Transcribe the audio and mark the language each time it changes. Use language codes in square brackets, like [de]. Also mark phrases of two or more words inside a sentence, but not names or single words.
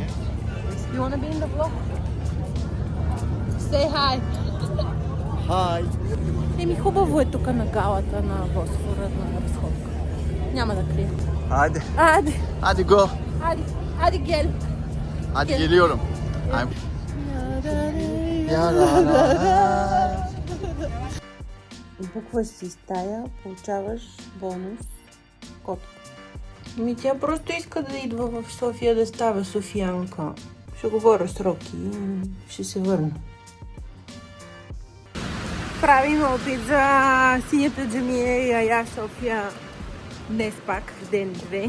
[en] You wanna be in the vlog? Say hi. Hi. [bg] Еми, хубаво е тук на галата на Босфора на разходка. Няма да крия. [tr] Hadi. Hadi. Hadi go. Hadi gel. Hadi Gel. geliyorum. Ya la la la. [bg] букваш си стая, получаваш бонус котка. Тя просто иска да идва в София да става софиянка. Ще говоря с Роки и ще се върна. Правим опит за синята джамия и Ая София днес пак в ден 2.